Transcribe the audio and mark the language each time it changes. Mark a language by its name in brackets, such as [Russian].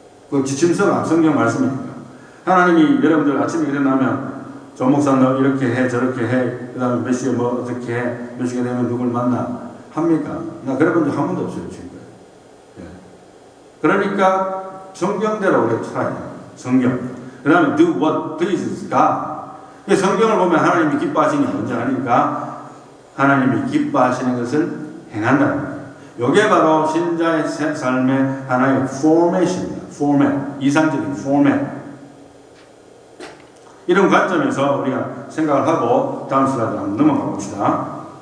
[Korean] 그 지침서가 성경 말씀이니까. 하나님이 여러분들 아침에 일어나면 조 목사 너 이렇게 해 저렇게 해 그 다음에 몇 시에 뭐 어떻게 해 몇 시가 되면 누굴 만나 합니까? 나 그래 본 적 한 번도 없어요 지금까지. 예. 그러니까 성경대로 우리가 살아야 돼요. 성경. 그 다음에 [English] do what pleases God. [Korean] 성경을 보면 하나님이 기뻐하시는 게 뭔지 아니까 하나님이 기뻐하시는 것을 행한다는 거예요. 이게 바로 신자의 삶의 하나의 포맷입니다. 포맷. 이상적인 포맷. 이런 관점에서 우리가 생각을 하고 다음 슬라이드 한번 넘어가 봅시다.